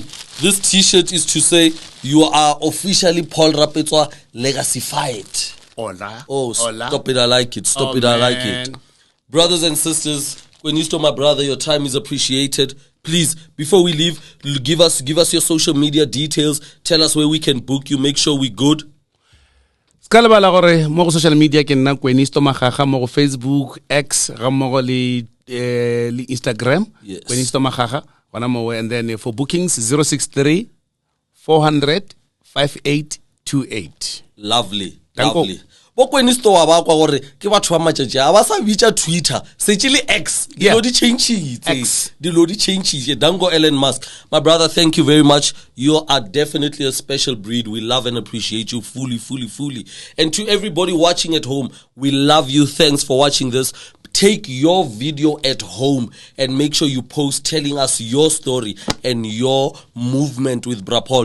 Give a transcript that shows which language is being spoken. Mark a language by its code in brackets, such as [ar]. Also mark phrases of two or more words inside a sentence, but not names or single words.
[en] This T-shirt is to say you are officially Paul Rapetsoa legacified. Hola. Stop it, I like it. I like it. Brothers and sisters, Kwenisto, my brother, your time is appreciated. Please, before we leave, give us your social media details. Tell us where we can book you. Make sure we're good. [nso] Skalabala gore mo [en] social media [nso] ke nna Kwenisto Makgakga mo Facebook, X, ga mo le Instagram, Kwenisto Makgakga, bona mo. [en] And then for bookings 063 400 5828. Lovely. [nso] Bo Kwenisto wa ba kwa gore ke batho ba matšatši a ba sa bitša Twitter se tšile X dilo di change Dango Elon Musk. [en] My brother, thank you very much. You are definitely a special breed. We love and appreciate you fully. And to everybody watching at home, we love you. Thanks for watching this. Take your video at home and make sure you post telling us your story and your movement with Bra Paul.